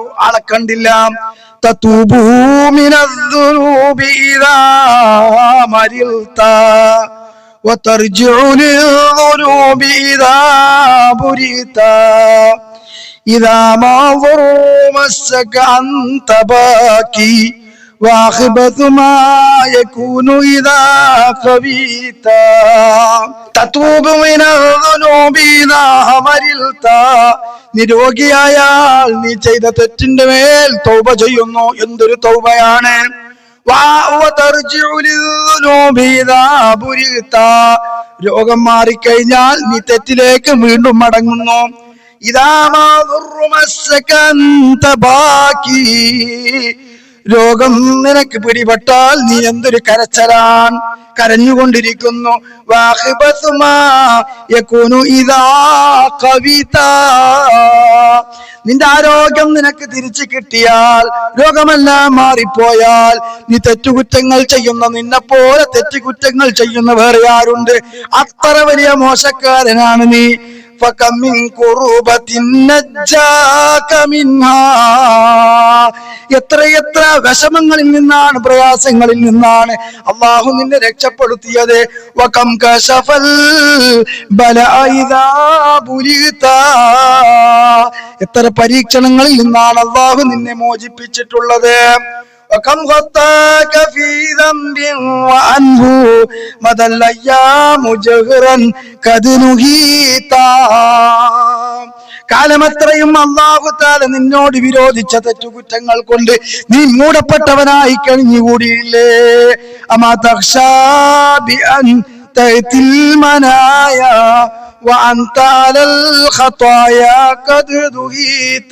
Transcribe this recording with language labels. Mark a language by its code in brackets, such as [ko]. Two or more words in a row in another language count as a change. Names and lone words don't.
[ml] ആളെ കണ്ടില്ല. [ar] تتوب من الذنوب إذا مرضت وترجع للذنوب إذا برئت إذا ما مسك أنت باكي وَأَخْبَثُ مَا يَكُونُ إِذَا خَوِيتَ تَتُوبُ مِنَ الذُّنُوبِ إِذَا مَرِضْتَ. [ml] നിരോഗിയായാൽ നീ ചെയ്ത തെറ്റിന്റെ മേൽ തൗബ ചെയ്യുന്നു. എന്തൊരു തൗബയാണ്! [ar] وَتَرْجِعُ لِلذُّنُوبِ إِذَا بُرِئْتَ. [ml] രോഗം മാറിക്കഴിഞ്ഞാൽ നീ തെറ്റിലേക്ക് വീണ്ടും മടങ്ങുന്നു. [ar] إِذَا مَا ضُرٌّ مَسَّكَ أَنْتَ بَاكِي. [ml] രോഗം നിനക്ക് പിടിപെട്ടാൽ നീ എന്തൊരു കരച്ചലാൻ, കരഞ്ഞുകൊണ്ടിരിക്കുന്നു. നിന്റെ ആരോഗ്യം നിനക്ക് തിരിച്ചു കിട്ടിയാൽ, രോഗമെല്ലാം മാറിപ്പോയാൽ, നീ തെറ്റുകുറ്റങ്ങൾ ചെയ്യുന്ന, നിന്നെ പോലെ തെറ്റുകുറ്റങ്ങൾ ചെയ്യുന്ന വേറെ ആരുണ്ട്? അത്ര വലിയ മോശക്കാരനാണ് നീ. [ar] فكم من كربة نجاك منها. [ml] എത്ര വിഷമങ്ങളിൽ നിന്നാണ്, പ്രയാസങ്ങളിൽ നിന്നാണ് അള്ളാഹു നിന്നെ രക്ഷപ്പെടുത്തിയത്. [ar] وكم كشف البلاء إذا بليت. [ml] എത്ര പരീക്ഷണങ്ങളിൽ നിന്നാണ് അള്ളാഹു നിന്നെ മോചിപ്പിച്ചിട്ടുള്ളത്. [ar] وكم غطاك في ذنب وعنه مدى الأيام جهرا قد نهيت. [ml] കാലമത്രയും അല്ലാഹു തആല നിന്നോട് വിരോധിച്ച തെറ്റുകുറ്റങ്ങൾ കൊണ്ട് നീ മൂടപ്പെട്ടവനായി കഴിഞ്ഞുകൂടിയില്ലേ? [ar] أما تخشى بأن تأتي المنايا وأنت على الخطايا قد دهيت.